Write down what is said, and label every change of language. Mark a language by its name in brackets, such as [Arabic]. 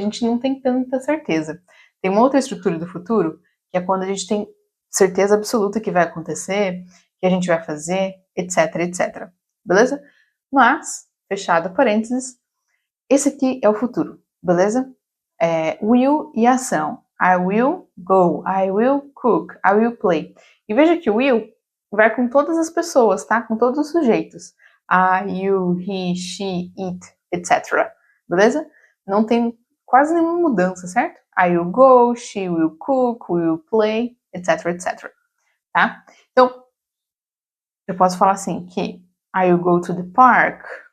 [Portuguese] A gente não tem tanta certeza. Tem uma outra estrutura do futuro, que é quando a gente tem certeza absoluta que vai acontecer, que a gente vai fazer, etc, etc. Beleza? Mas, fechado parênteses, esse aqui é o futuro, beleza? Will e ação. [English] I will go, I will cook, I will play. [Portuguese] E veja que o will vai com todas as pessoas, tá? Com todos os sujeitos. [English] I, you, he, she, it, etc. Beleza? [Portuguese] Não tem quase nenhuma mudança, certo? [English] I will go, she will cook, we will play, etc, etc. [Portuguese] Tá? Então, eu posso falar assim que [English] I will go to the park.